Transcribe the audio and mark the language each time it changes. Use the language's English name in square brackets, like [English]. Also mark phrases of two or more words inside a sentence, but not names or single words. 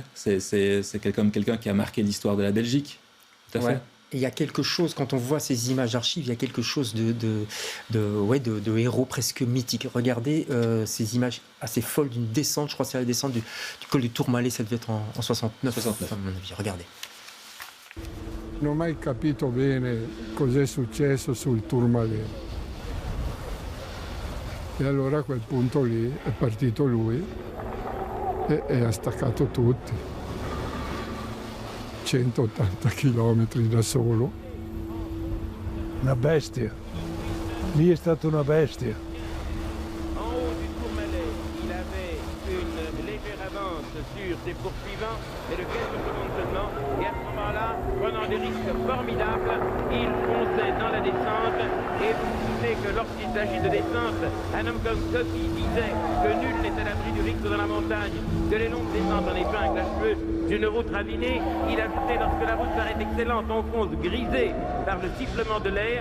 [French] C'est quelqu'un qui a marqué l'histoire de la Belgique. Tout à fait. Et il y a quelque chose, quand on voit ces images d'archives, il y a quelque chose de héros presque mythique. Regardez ces images assez folles d'une descente, je crois que c'est la descente du col du Tourmalet, ça devait être en 69. À mon avis, regardez. [Italian] Non ho mai capito bene cos'è successo sul Tourmalet. E allora a quel punto lì è partito lui e ha staccato tutti. 180 chilometri da solo. Una bestia. Lì è stata una bestia. [French] En haut du Tourmalet, il avait une légère avance sur ses poursuivants, mais de quelques secondes seulement. Et à ce moment-là, prenant des risques formidables, il fonçait dans la descente. Et vous vous souvenez que lorsqu'il s'agit de descente, un homme comme Coty disait que nul n'est à l'abri du risque dans la montagne, que les longues descentes en épingle à cheveux d'une route ravinée, il ajoutait lorsque la route paraît excellente, on fonce grisé par le sifflement de l'air.